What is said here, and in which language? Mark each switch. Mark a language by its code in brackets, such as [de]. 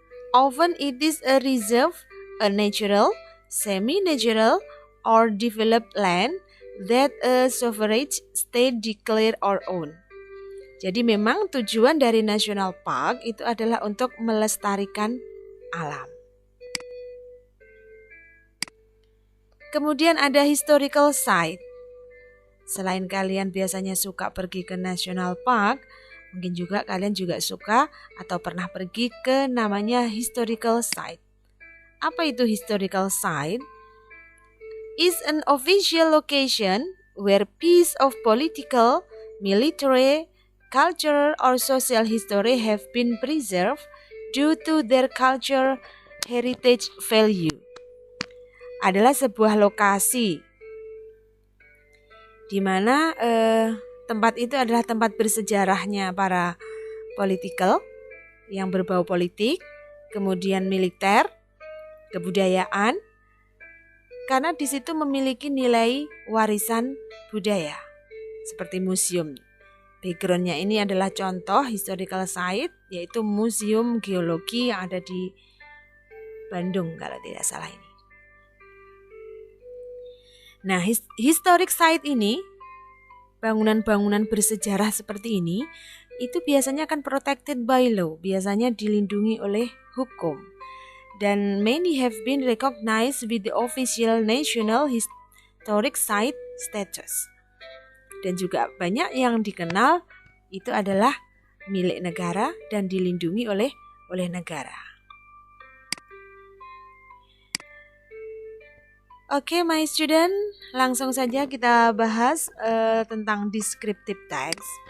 [en] Often it is a reserve, a natural, semi-natural, or developed land that a sovereign state declare or own. [id] Jadi memang tujuan dari national park itu adalah untuk melestarikan alam. Kemudian ada historical site. Selain kalian biasanya suka pergi ke national park, mungkin juga kalian juga suka atau pernah pergi ke namanya historical site. Apa itu [en] historical site? Is an official location where piece of political, military, cultural, or social history have been preserved due to their culture heritage value. [id] Adalah sebuah lokasi di mana tempat itu adalah tempat bersejarahnya para political yang berbau politik, kemudian militer, kebudayaan, karena di situ memiliki nilai warisan budaya seperti museum. Backgroundnya ini adalah contoh historical site, yaitu Museum Geologi yang ada di Bandung kalau tidak salah ini. Nah, historic site ini, bangunan-bangunan bersejarah seperti ini, itu biasanya akan [en] protected by law, [id] biasanya dilindungi oleh hukum. [en] Dan many have been recognized with the official national historic site status. [id] Dan juga banyak yang dikenal itu adalah milik negara dan dilindungi oleh negara. Oke, [en] my student, [id] langsung saja kita bahas tentang descriptive text.